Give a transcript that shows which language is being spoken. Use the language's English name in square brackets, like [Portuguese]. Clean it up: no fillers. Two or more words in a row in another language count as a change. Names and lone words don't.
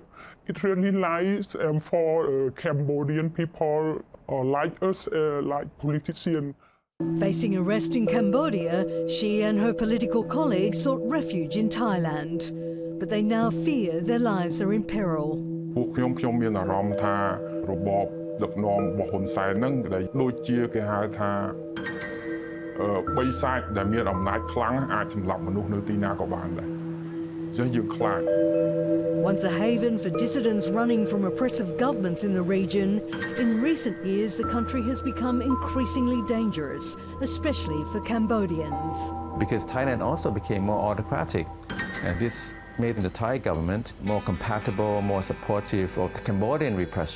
[English] It really lies for Cambodian people like us, like politicians. Facing arrest in Cambodia, she and her political colleagues sought refuge in Thailand. But they now fear their lives are in peril. [Khmer] ពួកខ្ញុំមានអារម្មណ៍ថារបបដឹកនាំរបស់ហ៊ុនសែនហ្នឹងដែលដូចជាគេហៅថាបិសាចដែលមានអំណាចខ្លាំងអាចសម្លាប់មនុស្សនៅទីណាក៏បានដែរអញ្ចឹងយើងខ្លាច [English] Once a haven for dissidents running from oppressive governments in the region, in recent years the country has become increasingly dangerous, especially for Cambodians. Because Thailand also became more autocratic, and this made the Thai government more compatible, more supportive of the Cambodian repression.